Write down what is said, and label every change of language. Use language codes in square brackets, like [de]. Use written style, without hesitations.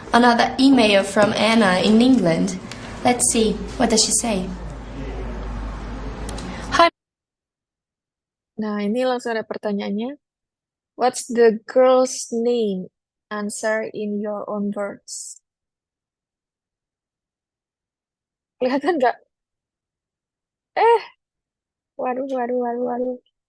[en] Another email from Anna in England. Let's see, what does she say? Hi. [id] Nah, ini langsung ada pertanyaannya. [en] What's the girl's name? Answer in your own words. [id] Kelihatan nggak? Eh, waduh.